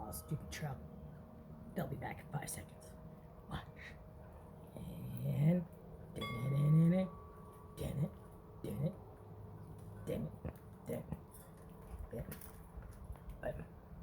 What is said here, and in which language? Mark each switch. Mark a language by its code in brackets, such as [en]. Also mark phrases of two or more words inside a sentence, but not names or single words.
[en] stupid truck. They'll be back in 5 seconds. Watch. And din it, din it, din it, din it, din it, din it, din it.